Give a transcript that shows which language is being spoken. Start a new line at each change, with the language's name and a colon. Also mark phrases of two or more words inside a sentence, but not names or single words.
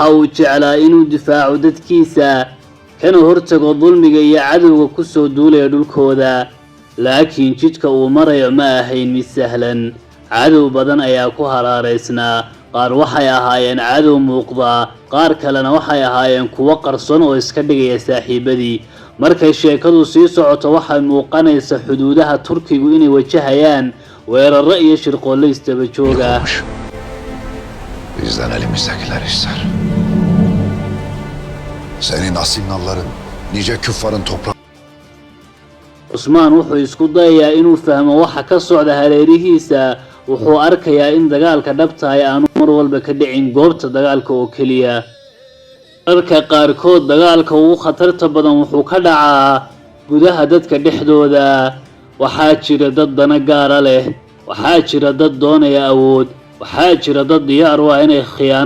Somali: uu jeclaa inuu difaaco dadkiisa kana hortago dulmiga iyo cadowga ku soo duulaya dhulkooda laakiin jidka uu marayo ma ahayn mid sahlan cadow badan ayaa ku haraareysnaa qaar waxay ahaayeen cadow muuqda qaar kalena waxay ahaayeen kuwo qarsoon oo iska dhigaya saaxiibadii markay sheekadu sii socoto waxay muuqanaysa xuduudaha Turkigu inay wajahayaan weerarro iyo shirqoolle istaba jooga
Turkish: Bizden elimizdekiler ister. Senin asimnalların, nice küffarın toprağı...
Somali: Cusmaan wuxuu isku dayayaa inuu fahmo waxa ka socda hareerihiisa wuxuu arkayaa in dagaalka dhabta ah aanu mar walba ka dhicin goobta dagaalka oo keliya marka qaarkood dagaalka ugu khatarta badan wuxuu ka dhacaa gudaha dadka dhexdooda waxaa jira dad dana gaara leh waxaa jira dad doonaya awood waxaa jira dad diyaar u ah inay khiyaano